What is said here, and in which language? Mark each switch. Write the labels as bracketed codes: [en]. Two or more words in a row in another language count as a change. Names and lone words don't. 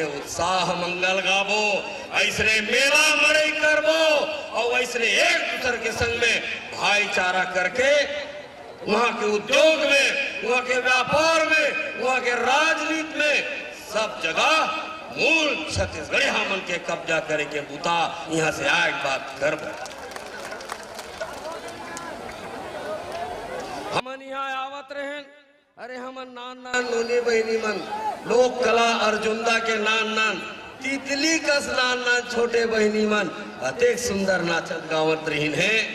[hne] उत्साह मंगल गाबो, ऐसने मेला मड़ई करबो और ऐसने एक दूसरे के संग में भाईचारा करके वहाँ के उद्योग में, वहाँ के व्यापार में, वहाँ के राजनीति में सब जगह मूल छत्तीसगढ़िया मन के कब्जा करे के बुता यहाँ से आए बात करबो। हमन यहाँ आवत रहे, अरे हमन नान नान नोनी बहनी मन लोक कला अर्जुनदा के नान नान तितली कस नान नान छोटे बहनी मन अतेक सुंदर नाचत गावत रहीन है।